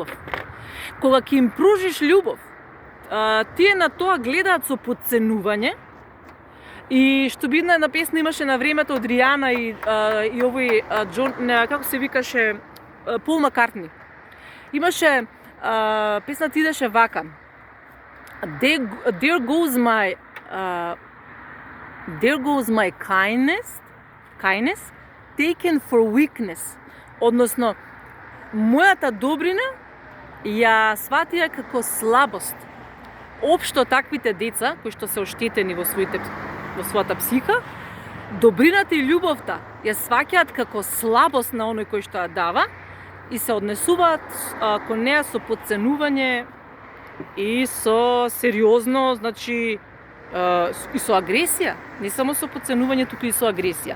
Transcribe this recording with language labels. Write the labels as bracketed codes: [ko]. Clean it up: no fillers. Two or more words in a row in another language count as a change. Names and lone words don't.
[mk] Кога ќе им пружиш љубов, тие на тоа гледаат со подценување. И што би една песна имаше на времето од Ријана и овој Џон, како се викаше, Пол Маккартни. Имаше песната идеше вака. [en] There goes my kindness taken for weakness. [mk] Односно, мојата добрина ја сватија како слабост. Општо таквите деца кои што се оштетени во својата психика, добрината и љубовта ја сваќаат како слабост на оној кој што ја дава и се однесуваат кон неа со подценување и со сериозно, значи и со агресија, не само со подценување, туку и со агресија.